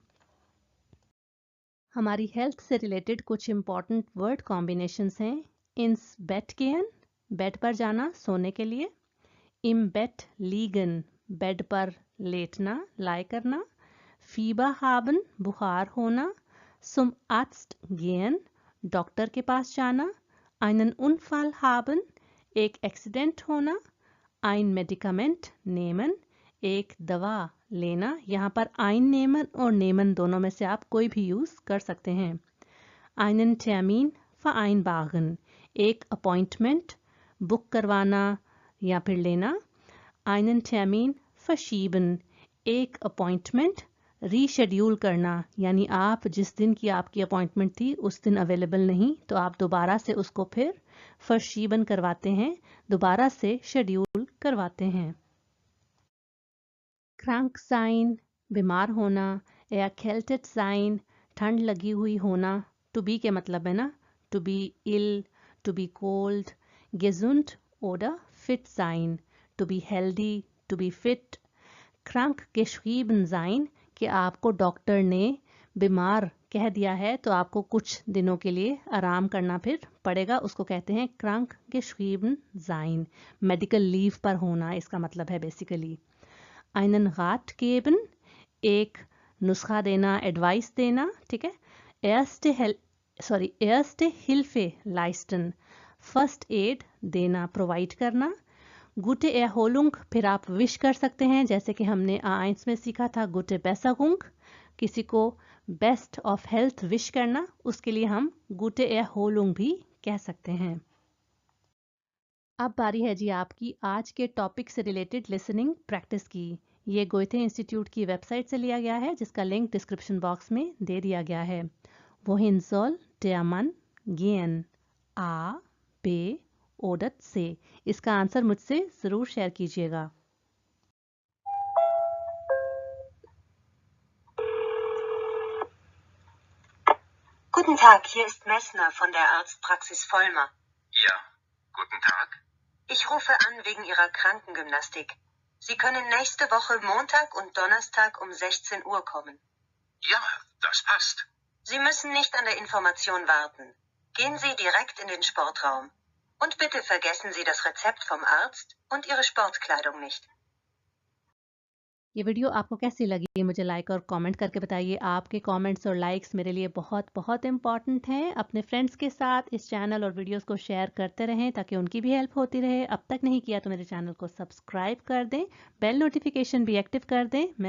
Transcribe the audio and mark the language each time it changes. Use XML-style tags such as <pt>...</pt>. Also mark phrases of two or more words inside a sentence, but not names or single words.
<hi>हमारी हेल्थ से रिलेटेड कुछ इंपॉर्टेंट वर्ड कॉम्बिनेशंस हैं।</hi> <de>ins Bett gehen,</de> <hi>बेड पर जाना, सोने के लिए।</hi> <de>im Bett liegen,</de> <hi>बेड पर लेटना, लाई करना।</hi> <de>Fieber haben,</de> <hi>बुखार होना।</hi> <de>zum Arzt gehen,</de> <hi>डॉक्टर के पास जाना।</hi> <de>einen Unfall haben,</de> <hi>एक एक्सीडेंट होना।</hi> <de>ein Medikament nehmen,</de> <hi>एक दवा लेना। यहाँ पर</hi> <de>ein nehmen</de> <hi>और nehmen दोनों में से आप कोई भी यूज़ कर सकते हैं।</hi> <de>einen Termin vereinbaren,</de> <hi>एक अपॉइंटमेंट बुक करवाना या फिर लेना।</hi> <de>einen Termin verschieben,</de> <hi>एक अपॉइंटमेंट रीशेड्यूल करना, यानी आप जिस दिन की आपकी अपॉइंटमेंट थी उस दिन अवेलेबल नहीं तो आप दोबारा से उसको फिर verschieben करवाते हैं, दोबारा से शेड्यूल करवाते हैं।</hi> <de>krank sein,</de> <hi>बीमार होना।</hi> <de>erkältet sein,</de> <hi>ठंड लगी हुई होना।</hi> <en>to be</en> <hi>के मतलब है ना,</hi> <en>to be ill, to be cold।</en> <de>gesund oder fit sein,</de> <en>to be healthy, to be fit।</en> <de>krank geschrieben sein,</de> <hi>कि आपको डॉक्टर ने बीमार कह दिया है तो आपको कुछ दिनों के लिए आराम करना फिर पड़ेगा, उसको कहते हैं</hi> <de>krank geschrieben sein।</de> <en>medical leave</en> <hi>पर होना इसका मतलब है बेसिकली।</hi> <de>einen Rat geben,</de> <hi>एक नुस्खा देना, एडवाइस देना, ठीक है।</hi> <de>erste Hilfe leisten,</de> <en>first aid</en> <hi>देना, प्रोवाइड करना।</hi> <de>Gute Erholung,</de> <hi>फिर आप विश कर सकते हैं, जैसे कि हमने आइंस में सीखा था</hi> <de>Gute Besserung,</de> <hi>किसी को</hi> <en>best of health</en> <hi>विश करना, उसके लिए हम</hi> <de>Gute Erholung</de> <hi>भी कह सकते हैं। अब बारी है जी आपकी आज के टॉपिक से रिलेटेड</hi> <en>listening practice</en> <hi>की। ये गोयथे इंस्टीट्यूट की वेबसाइट से लिया गया है, जिसका लिंक</hi> <en>description box</en> <hi>में दे दिया गया है।</hi> <de>Wohin soll der Mann gehen? A, B oder C? इसका आंसर मुझसे ज़रूर शेयर कीजिएगा। Guten Tag, hier ist Messner von der Arztpraxis Vollmer. Ja, guten Tag. Ich rufe an wegen Ihrer Krankengymnastik. Sie können nächste Woche Montag und Donnerstag um 16 Uhr kommen. Ja, das passt. Sie müssen nicht an der Information warten. Gehen Sie direkt in den Sportraum. Und bitte vergessen Sie das Rezept vom Arzt und Ihre Sportkleidung nicht.</de> <hi>ये वीडियो आपको कैसी लगी मुझे लाइक और कमेंट करके बताइए। आपके कमेंट्स और लाइक्स मेरे लिए बहुत बहुत इंपॉर्टेंट हैं। अपने फ्रेंड्स के साथ इस चैनल और वीडियोस को शेयर करते रहें ताकि उनकी भी हेल्प होती रहे। अब तक नहीं किया तो मेरे चैनल को सब्सक्राइब कर दें,</hi> <en>bell notification</en> <hi>भी एक्टिव कर दें।</hi>